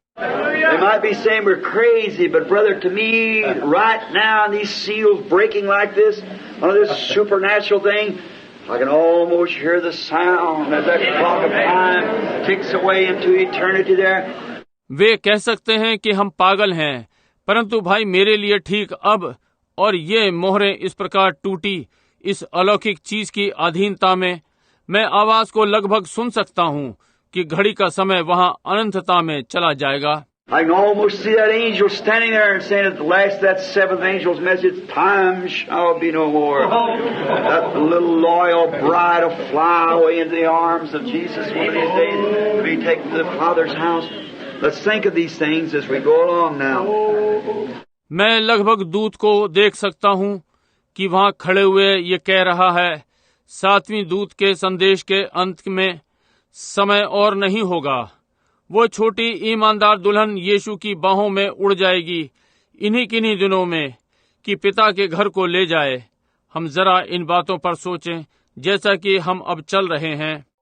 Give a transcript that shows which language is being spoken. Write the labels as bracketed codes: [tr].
[en] They might be saying we're crazy, but brother, to me, right now, these seals breaking like this, on this supernatural thing, I can almost hear the sound as that clock of time ticks away into eternity there. [hi] वे कह सकते हैं कि हम पागल हैं, परंतु भाई मेरे लिए ठीक अब, और ये मोहरें इस प्रकार टूटी इस अलौकिक चीज की अधीनता में, मैं आवाज को लगभग सुन सकता हूँ कि घड़ी का समय वहाँ अनंतता में चला जाएगा। [en] I can almost see that angel standing there and saying at the last of that seventh angel's message, time shall be no more. That little loyal bride will fly away into the arms of Jesus one of these days to be taken to the Father's house. Let's think of these things as we go along now. [hi] मैं लगभग दूत को देख सकता हूँ कि वहाँ खड़े हुए ये कह रहा है, सातवीं दूत के संदेश के अंत में समय और नहीं होगा। वो छोटी ईमानदार दुल्हन यीशु की बाहों में उड़ जाएगी इन्हीं किन्हीं दिनों में कि पिता के घर को ले जाए। हम जरा इन बातों पर सोचें जैसा कि हम अब चल रहे हैं।